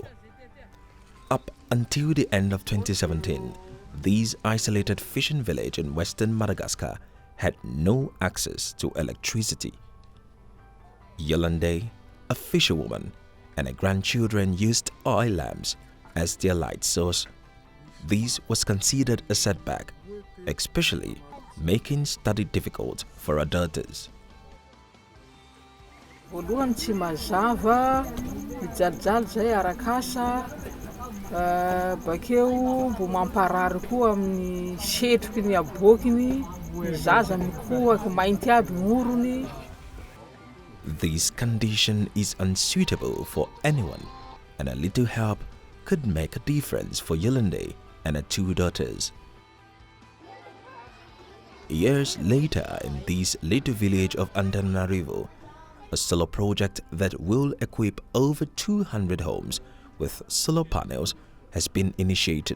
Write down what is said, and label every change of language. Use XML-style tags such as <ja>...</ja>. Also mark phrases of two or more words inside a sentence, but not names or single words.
<en>Up until the end of 2017, this isolated fishing village in western Madagascar had no access to electricity. Yolande, a fisherwoman, and her grandchildren used oil lamps as their light source. This was considered a setback, especially making study difficult for her daughters.</en> <mg>Voalohany tsy mazava, mijalijalo zay arak'asa, bakeo mbo mamparary koa amin'ny setroky ny abokiny, ny zaza mikohaka mainty aby morony.</mg> <en>This condition is unsuitable for anyone, and a little help could make a difference for Yolande and her two daughters. Years later, in this little village of Antananarivo, a solar project that will equip over 200 homes with solar panels has been initiated.</en>